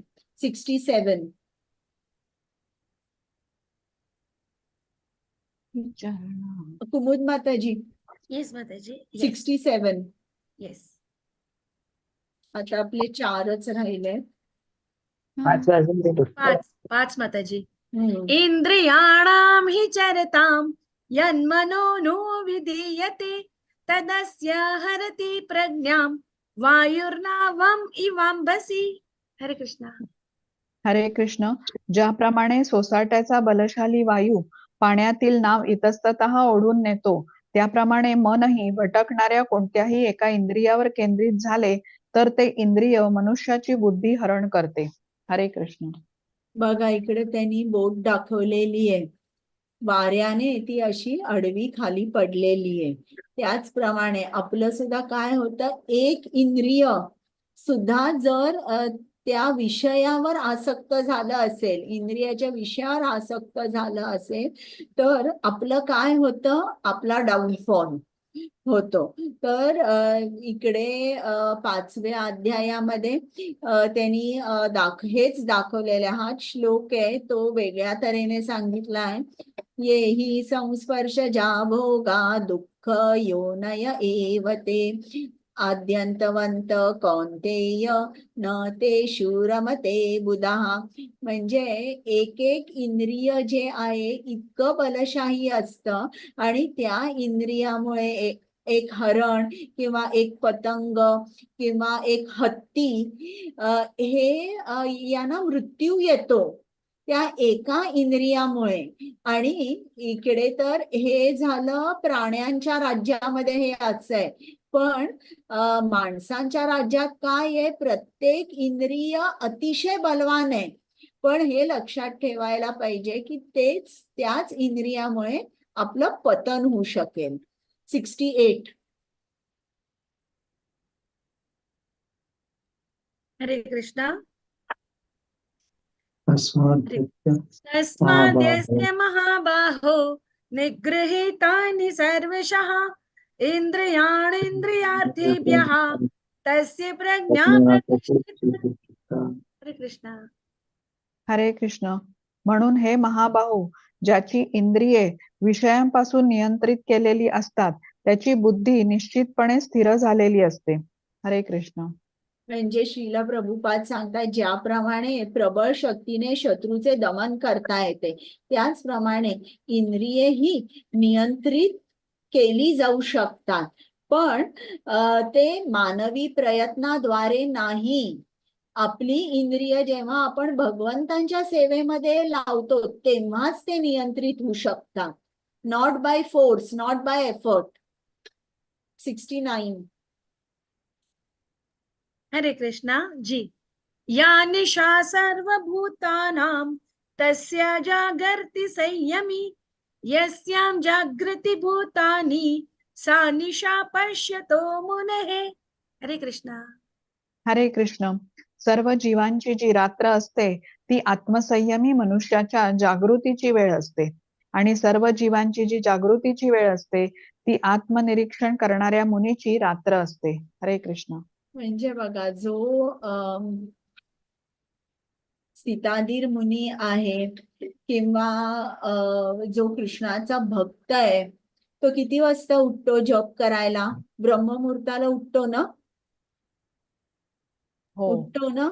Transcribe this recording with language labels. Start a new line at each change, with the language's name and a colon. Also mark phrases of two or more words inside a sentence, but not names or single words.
Marathi: 67. कुमुद माताजी, येस माताजी. 67. येस. आता आपले 4च राहिले. पाच माताजी.
Sanskrit: इंद्रियाणां हि चरतां यन्मनो विधीयते तदस्य हरति प्रज्ञां वायुर्नावम् इवांबसी.
Marathi: हरे कृष्णा. हरे कृष्ण. ज्याप्रमाणे सोसाट्याचा बलशाली वायू पाण्यातील नाव इतस्ततः ओढून नेतो, त्याप्रमाणे मनही भटकणाऱ्या कोणत्याही एका इंद्रियावर केंद्रित झाले तर ते इंद्रिय मनुष्याची बुद्धी हरण करते. हरे कृष्ण. बघा इकडे त्यांनी बोट दाखवलेली आहे. वाऱ्याने ती अशी आडवी खाली पडलेली आहे. त्याचप्रमाणे आपलं सुद्धा काय होतं, एक इंद्रिय सुद्धा जर त्या विषयावर आसक्त झालं असेल, इंद्रियाच्या विषयावर आसक्त झालं असेल, तर आपलं काय होतं, आपला डाऊनफॉल होतो. तर इकडे 5व्या अध्यायामध्ये त्यांनी हेच दाखवलेले, हाच श्लोक आहे, तो वेगळ्या तऱ्हेने सांगितला आहे.
Sanskrit: ये हि संस्पर्शजा भोगा दुःख योनय एव ते आद्यंतवंत कौन्तेय न ते शूरमते बुधा.
Marathi: म्हणजे एक एक इंद्रिय जे आहे इतकं बलशाही असतं आणि त्या इंद्रियामुळे एक हरण किंवा एक पतंग किंवा एक हत्ती हे यांना मृत्यू येतो त्या एका इंद्रियामुळे. आणि इकडे तर हे झालं प्राण्यांच्या राज्यामध्ये हे असं आहे, पण माणसांच्या राज्यात काय आहे, प्रत्येक इंद्रिय अतिशय बलवान आहे. पण हे लक्षात ठेवायला पाहिजे की त्याच इंद्रियामुळे आपलं पतन होऊ शकेल. 68. हरे कृष्णा.
Sanskrit: तस्माद्यस्य तस्माद्यस्य महाबाहो निगृहीतानि सर्वशः इंद्रियाणीन्द्रियार्थेभ्यः तस्य प्रज्ञा प्रतिष्ठिता. हरे कृष्णा. हरे कृष्ण.
Marathi: म्हणून हे महाबाहू, ज्याची इंद्रिये विषयांपासून नियंत्रित केलेली असतात, त्याची बुद्धी निश्चितपणे स्थिर झालेली असते. हरे कृष्ण. म्हणजे श्रीला प्रभुपाद सांगतात, ज्याप्रमाणे प्रबळ शक्तीने शत्रूचे दमन करता येते, त्याचप्रमाणे इंद्रियेही नियंत्रित केली जाऊ शकतात. पण ते मानवी प्रयत्नाद्वारे नाही. आपली इंद्रिय जेव्हा आपण भगवंतांच्या सेवेमध्ये लावतो तेव्हाच ते नियंत्रित होऊ शकतात.
English: not by force, not by effort.
Marathi: 69. हरे कृष्णा जी.
Sanskrit: या निशा सर्वभूतानां तस्य जागर्ति संयमी यस्यां जागृति भूतानि सा निशा पश्यतो मुनेः.
Marathi: हरे कृष्णा. हरे कृष्ण. सर्व जीवांची जी रात्र असते ती आत्मसंयमी मनुष्याच्या जागृतीची वेळ असते आणि सर्व जीवांची जी जागृतीची वेळ असते ती आत्मनिरीक्षण करणाऱ्या मुनीची रात्र असते. हरे कृष्ण. म्हणजे बघा, जो सीताधीर मुनी आहे किंवा जो कृष्णाचा भक्त आहे, तो किती वाजता उठतो जप करायला? ब्रह्ममुहूर्ताला उठतो ना? उठतो ना?